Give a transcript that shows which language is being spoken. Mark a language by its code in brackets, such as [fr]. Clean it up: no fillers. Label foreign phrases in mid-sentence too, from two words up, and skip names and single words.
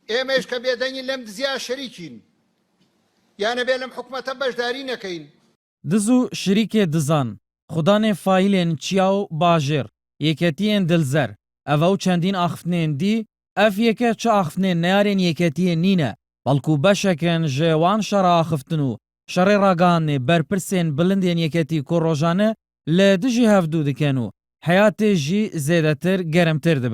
[ckb] ئێمەش کە بێدەنگین لەم دزیا شەریکین یانە بێ لەم حکومەتە بەشداری نەکەین. [ku] دز و شریکê dizan, xudanê faîlên çiya û bajêr, yêketiyên dilzer, ev ew çendîn axiftinên dî, ev yeke çi axiftinên neyarên yêketiyê nîne, belkû beşekin ji wan şera axiftin û şerê ragihandnê berpirsên bilindên yêketî ku rojane li dijî hevdû dikin û heyatê jî zêdetir germtir dibe.